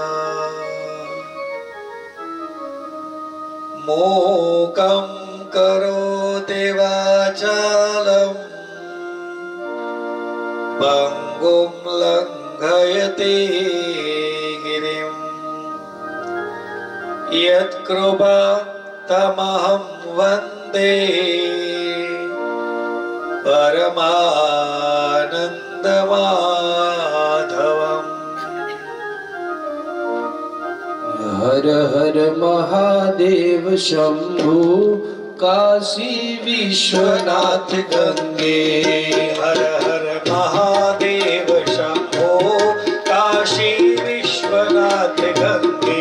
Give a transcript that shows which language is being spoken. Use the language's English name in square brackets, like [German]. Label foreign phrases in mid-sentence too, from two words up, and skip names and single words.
[Sanskrit] मूकं करोति वाचालं पङ्गुं लङ्घयति गिरिं यत्कृपातमहं वन्दे परमानन्दमाधवम्। [Hindi] हर हर महादेव शंभु काशी विश्वनाथ गंगे। हर हर महादेव शंभो काशी विश्वनाथ गंगे।